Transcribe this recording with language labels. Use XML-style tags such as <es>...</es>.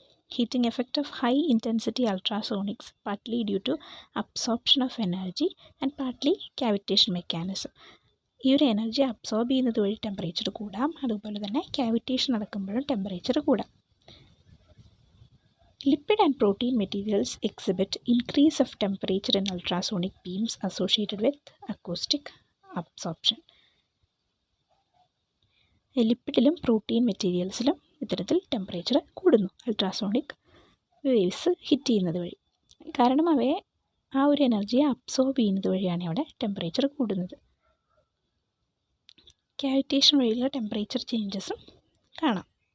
<en>Heating effect of high intensity ultrasonics partly due to absorption of energy and partly cavitation mechanism.</en> <ml>ഈ ഒരു energy absorb ചെയ്യുന്നത് വഴി temperature കൂടാം. അതുപോലെ തന്നെ ക്യാവിറ്റേഷൻ നടക്കുമ്പോഴും ടെമ്പറേച്ചർ കൂടാം.</ml> <en>Lipid and protein materials exhibit increase of temperature in ultrasonic beams associated with acoustic absorption.</en> <ml>ലിപ്പിഡിലും protein മെറ്റീരിയൽസിലും ഇത്തരത്തിൽ ടെമ്പറേച്ചർ കൂടുന്നു അൾട്രാസോണിക് വേവ്സ് ഹിറ്റ് ചെയ്യുന്നത് വഴി. കാരണം അവയെ ആ ഒരു എനർജിയെ അബ്സോർബ് ചെയ്യുന്നത് വഴിയാണ് അവിടെ ടെമ്പറേച്ചർ കൂടുന്നത്. ക്യാവിറ്റേഷൻ വഴിയുള്ള ടെമ്പറേച്ചർ ചേഞ്ചസും കാണാം.</ml>